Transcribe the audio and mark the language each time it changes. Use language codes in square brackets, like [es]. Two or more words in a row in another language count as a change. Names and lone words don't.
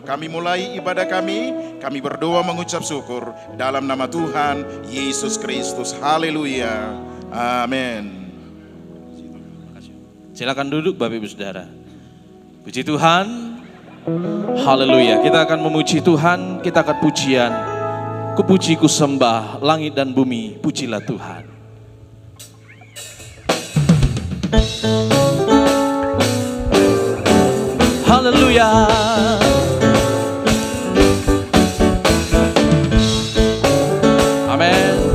[id] Kami mulai ibadah kami berdoa mengucap syukur dalam nama Tuhan Yesus Kristus. Haleluya. Amin. Silakan duduk Bapak Ibu Saudara. Puji Tuhan. Haleluya. Kita akan memuji Tuhan, kita akan pujian. Ku puji, ku sembah langit dan bumi, pujilah Tuhan. Haleluya. Amin.